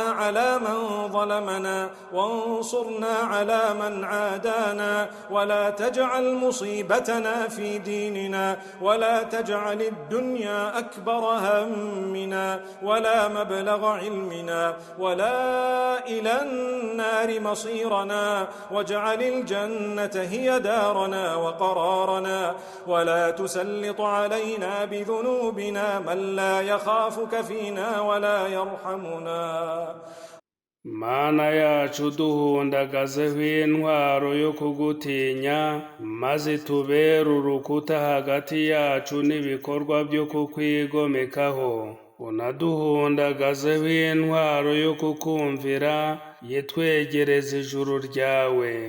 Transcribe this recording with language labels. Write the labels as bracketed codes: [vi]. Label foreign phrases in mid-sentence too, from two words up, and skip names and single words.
[ar] على من ظلمنا وانصرنا على من عادانا ولا تجعل مصيبتنا في ديننا ولا تجعل الدنيا أكبر همنا ولا مبلغ علمنا ولا إلى النار مصيرنا واجعل الجنة هي دارنا وقرارنا ولا تسلط علينا بذنوبنا من لا يخافك فينا ولا يرحمنا. [rw] Mana yacu duhundagazeho intwaro yo kugutinya, maze tubere urukuta hagati yacu n'ibikorwa byo kukwigomekaho. Unaduhundagazeho intwaro yo kukumvira, yitwegereza ijuru ryawe.